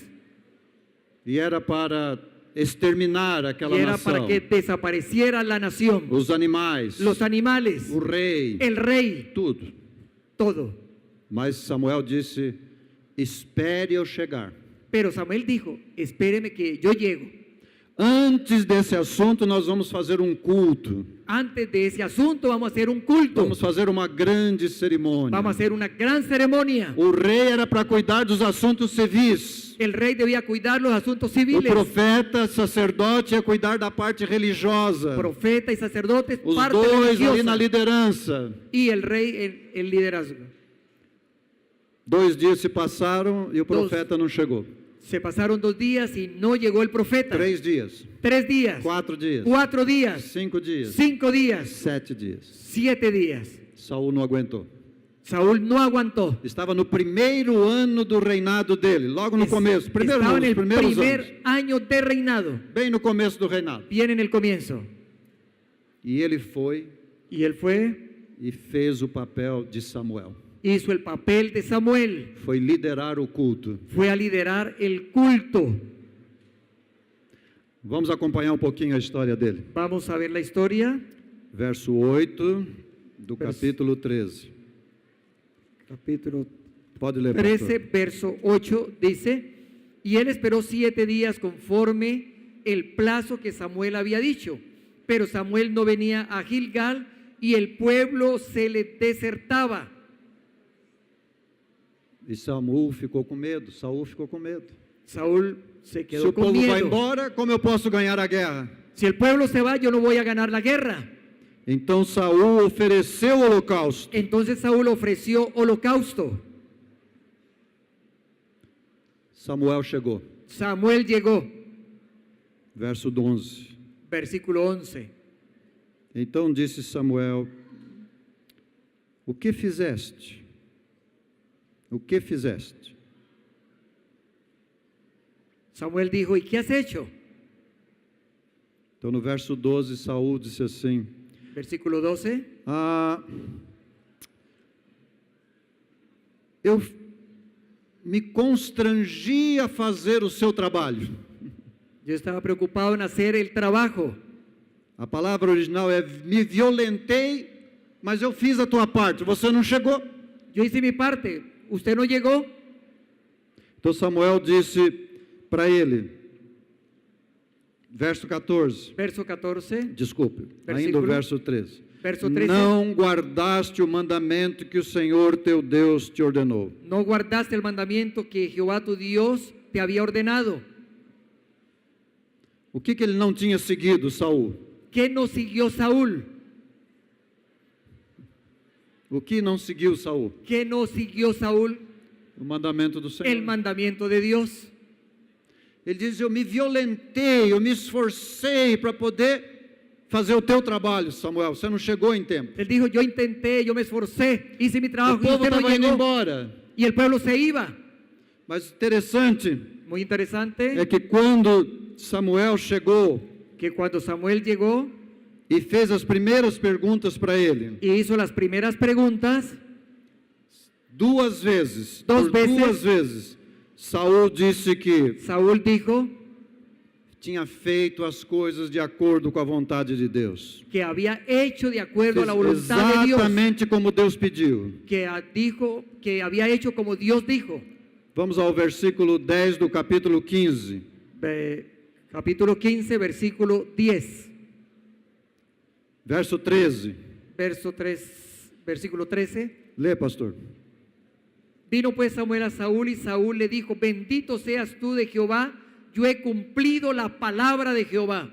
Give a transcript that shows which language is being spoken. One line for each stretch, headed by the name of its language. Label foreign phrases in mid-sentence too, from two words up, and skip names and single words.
Portuguese: E era para exterminar aquela
Spanish: Y era
Portuguese: nação.
Spanish: para que desapareciera la nación,
Portuguese: Os animais,
Spanish: los animales,
Portuguese: o rei,
Spanish: el rey,
Portuguese: tudo.
Spanish: todo.
Portuguese: Mas Samuel disse: espere eu chegar.
Spanish: Pero Samuel dijo, espéreme que yo llego.
Portuguese: Antes desse assunto, nós vamos fazer um culto.
Spanish: Antes de ese asunto vamos a hacer un culto.
Portuguese: Vamos fazer uma grande cerimônia.
Spanish: Vamos a hacer una gran ceremonia.
Portuguese: O rei era para cuidar dos assuntos civis.
Spanish: El rey debía cuidar los asuntos
Portuguese: O
Spanish: civiles.
Portuguese: profeta, sacerdote, ia cuidar da parte religiosa.
Spanish: Profeta y sacerdotes,
Portuguese: Os
Spanish: parte
Portuguese: dois ali na
Spanish: religiosa.
Portuguese: liderança.
Spanish: Y el rey el liderazgo.
Portuguese: 2 dias se passaram e o profeta não chegou.
Spanish: Se pasaron 2 días y no llegó el profeta.
Portuguese: 3 dias,
Spanish: 3 días.
Portuguese: 4 dias,
Spanish: 4 días.
Portuguese: 5 dias,
Spanish: 5 días.
Portuguese: 7 dias.
Spanish: 7 días.
Portuguese: Saul não aguentou.
Spanish: Saúl no aguantó.
Portuguese: Estava no primeiro ano do reinado dele, logo no começo. Primeiro
Spanish: Estaba
Portuguese: não,
Spanish: en
Portuguese: os
Spanish: el
Portuguese: primeiros anos.
Spanish: primer año de reinado.
Portuguese: Bem no começo do reinado.
Spanish: Bien en el comienzo.
Portuguese: E ele foi
Spanish: Y él fue,
Portuguese: e fez o papel de Samuel.
Spanish: hizo el papel de Samuel.
Portuguese: Foi liderar o culto.
Spanish: Fue a liderar el culto.
Portuguese: Vamos acompanhar um pouquinho a história dele.
Spanish: Vamos a ver la historia.
Portuguese: Verso 8 do
Spanish: Verso-
Portuguese: capítulo 13.
Spanish: Capítulo
Portuguese: Pode ler,
Spanish: 13,
Portuguese: pastor.
Spanish: verso 8 dice, y él esperó 7 días conforme el plazo que Samuel había dicho, pero Samuel no venía a Gilgal y el pueblo se le desertaba.
Portuguese: E Saul ficou com medo. Saul ficou com medo.
Spanish: Saúl se Se quedó
Portuguese: o
Spanish: con
Portuguese: povo vai
Spanish: miedo.
Portuguese: embora, como eu posso ganhar a guerra?
Spanish: Si el pueblo se va, yo no voy a ganar la guerra.
Portuguese: Então Saul ofereceu o holocausto.
Spanish: Entonces Saúl ofreció holocausto.
Portuguese: Samuel chegou.
Spanish: Samuel llegó,
Portuguese: Verso 11.
Spanish: versículo 11.
Portuguese: Então disse Samuel: o que fizeste? O que fizeste?
Spanish: Samuel dijo, ¿y qué has hecho?
Portuguese: Então no verso 12, Saul disse assim:
Spanish: Versículo 12.
Portuguese: eu me constrangi a fazer o seu trabalho.
Spanish: Yo estaba preocupado en hacer el trabajo.
Portuguese: A palavra original é me violentei, mas eu fiz a tua parte, você não chegou.
Spanish: Yo hice mi parte, usted no llegó.
Portuguese: Então Samuel disse para ele, verso 14,
Spanish: Verso 14,
Portuguese: desculpe, ainda o
Spanish: Versículo.
Portuguese: verso 13.
Spanish: Verso 13.
Portuguese: Não guardaste o mandamento que o Senhor teu Deus te ordenou.
Spanish: no guardaste el mandamiento que Jehová tu Dios te había ordenado.
Portuguese: O que ele não tinha seguido, Saul?
Spanish: ¿Qué no siguió Saúl?
Portuguese: O que não seguiu Saul?
Spanish: ¿Qué no siguió Saúl?
Portuguese: O mandamento do Senhor.
Spanish: El mandamiento de Dios.
Portuguese: Ele diz, eu me violentei, eu me esforcei para poder fazer o teu trabalho, Samuel. Você não chegou em tempo.
Spanish: Él dijo, yo intenté, yo me esforcé, hice mi
Portuguese: O
Spanish: trabajo y
Portuguese: povo
Spanish: usted no
Portuguese: estava indo
Spanish: llegó.
Portuguese: embora.
Spanish: Y el pueblo se iba.
Portuguese: Mas interessante
Spanish: Muy interesante
Portuguese: é que quando Samuel chegou
Spanish: que cuando Samuel llegó
Portuguese: e fez as primeiras perguntas para ele,
Spanish: y hizo las primeras preguntas,
Portuguese: duas vezes, Duas
Spanish: por
Portuguese: vezes. duas vezes, Saul disse que
Spanish: Saúl dijo
Portuguese: tinha feito as coisas de acordo com a vontade de Deus.
Spanish: que había hecho de acuerdo a la
Portuguese: Fez
Spanish: voluntad de Dios,
Portuguese: exatamente como Deus pediu.
Spanish: dijo que había hecho como Dios dijo.
Portuguese: Vamos ao versículo 10 do capítulo 15.
Spanish: Capítulo 15, versículo 10,
Portuguese: Verso 13.
Spanish: versículo 13.
Portuguese: Lê, pastor.
Spanish: Vino pues Samuel a Saúl y Saúl le dijo, bendito seas tú de Jehová, yo he cumplido la palabra de Jehová.